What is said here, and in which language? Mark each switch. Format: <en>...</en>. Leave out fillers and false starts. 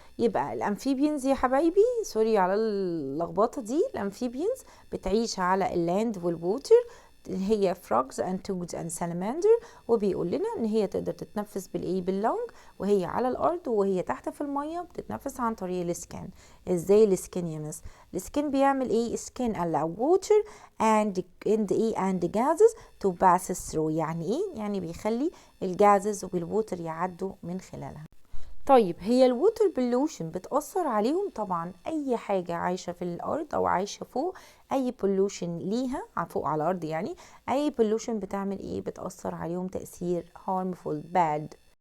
<ar>يبقى الامفيبينز يا حبايبي، سوري على اللخبطه دي، الامفيبينز بتعيش على اللاند والووتر، هي</ar> <en>frogs and toads and salamander.</en> <ar>وبيقول لنا ان هي تقدر تتنفس بالايه؟ باللونج، وهي على الارض وهي تحت في الميه بتتنفس عن طريق السكان. ازاي السكان يا مس؟ السكان بيعمل ايه؟</ar> <en>skin allow water and gases to pass through.</en> <ar>يعني ايه؟ يعني بيخلي الجازز والووتر يعدوا من خلالها. طيب هي الووتر بولوشن بتأثر عليهم؟ طبعا أي حاجة عايشة في الأرض أو عايشة فوق، أي بولوشن ليها فوق على الأرض، يعني أي بولوشن بتعمل إيه؟ بتأثر عليهم تأثير</ar> <en>harmful bad</en>